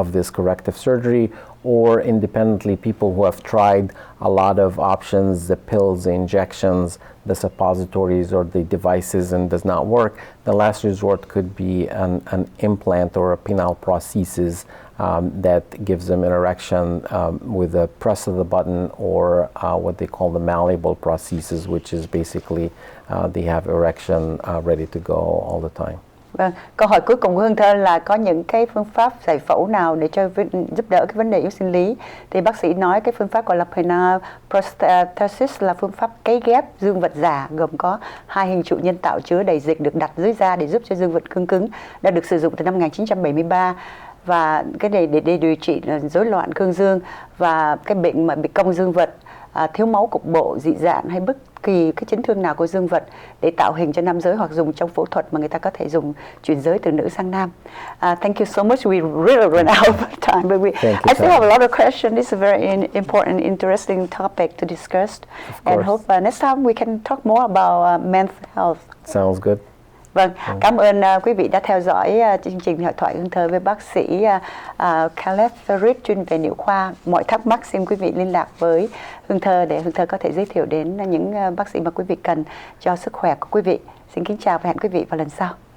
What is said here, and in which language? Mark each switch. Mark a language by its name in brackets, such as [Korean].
[English] corrective surgery, or independently, people who have tried a lot of options, the pills, the injections, the suppositories, or the devices, and does not work, the last resort could be an implant or a penile prosthesis that gives them an erection with a press of the button, or what they call the malleable prosthesis, which is basically they have erection ready to go all the time. [Vietnamese] Vâng, câu hỏi cuối cùng của Hương Thơ là có những cái phương pháp giải phẫu nào để giúp đỡ cái vấn đề yếu sinh lý. Thì bác sĩ nói cái phương pháp gọi là Penile Prosthesis là phương pháp cấy ghép dương vật giả, gồm có 2 hình trụ nhân tạo chứa đầy dịch được đặt dưới da để giúp cho dương vật cứng, đã được sử dụng từ năm 1973. Và cái này để điều trị rối loạn cương dương và cái bệnh mà bị cong dương vật, thiếu máu cục bộ, dị dạn hay bất kỳ cái chấn thương nào của dương vật, để tạo hình cho nam giới, hoặc dùng trong phẫu thuật mà người ta có thể dùng chuyển giới từ nữ sang nam. [English] Thank you so much. We really run out of time, but I still have a lot of questions. It's a very important, interesting topic to discuss, and hope next time we can talk more about men's health. Sounds good. [Vietnamese] Vâng, cảm ơn quý vị đã theo dõi chương trình Hội thoại Hương Thơ với bác sĩ Khaled Fareed, chuyên về niệu khoa. Mọi thắc mắc xin quý vị liên lạc với Hương Thơ để Hương Thơ có thể giới thiệu đến những bác sĩ mà quý vị cần cho sức khỏe của quý vị. Xin kính chào và hẹn quý vị vào lần sau.